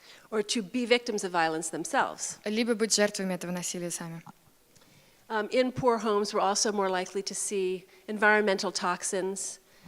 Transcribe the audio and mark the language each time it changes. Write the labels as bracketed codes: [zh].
[en] Or to be victims of violence themselves. [ru] либо быть жертвами этого насилия сами. [en] In poor homes, we're also more likely to see environmental toxins.